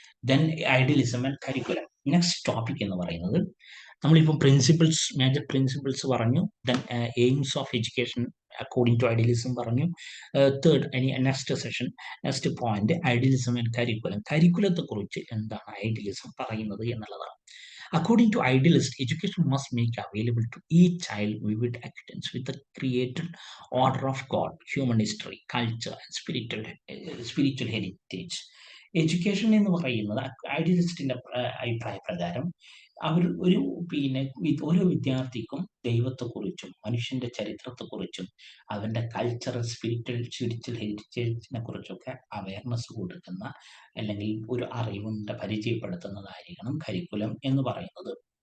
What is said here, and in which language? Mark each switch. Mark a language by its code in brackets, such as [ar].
[ml] Then idealism and curriculum. Next topic എന്ന് പറയുന്നത്, നമ്മളിപ്പം പ്രിൻസിപ്പിൾസ്, മേജർ പ്രിൻസിപ്പിൾസ് പറഞ്ഞു. [en] then aims of education according to idealism [ml] പറഞ്ഞു. [en] Third, next session, next point idealism and curriculum. [ml] കരിക്കുലത്തെ കുറിച്ച് എന്താണ് idealism പറയുന്നത് എന്നുള്ളതാണ്. [en] According to idealist, education must make available to each child vivid acquaintance with the created order of God, human history, culture, and spiritual heritage. [ml] Education എന്ന് പറയുന്നത് ഐഡിയലിസ്റ്റിന്റെ അഭിപ്രായ പ്രകാരം അവർ ഓരോ വിദ്യാർത്ഥിക്കും ദൈവത്തെക്കുറിച്ചും മനുഷ്യന്റെ ചരിത്രത്തെക്കുറിച്ചും അവന്റെ കൾച്ചറൽ സ്പിരിച്വൽ ഹെറിറ്റേജിനെ കുറിച്ചൊക്കെ അവയർനെസ് കൊടുക്കുന്ന, അല്ലെങ്കിൽ ഒരു അറിവുണ്ട് പരിചയപ്പെടുത്തുന്നതായിരിക്കണം കരിക്കുലം എന്ന് പറയുന്നത്.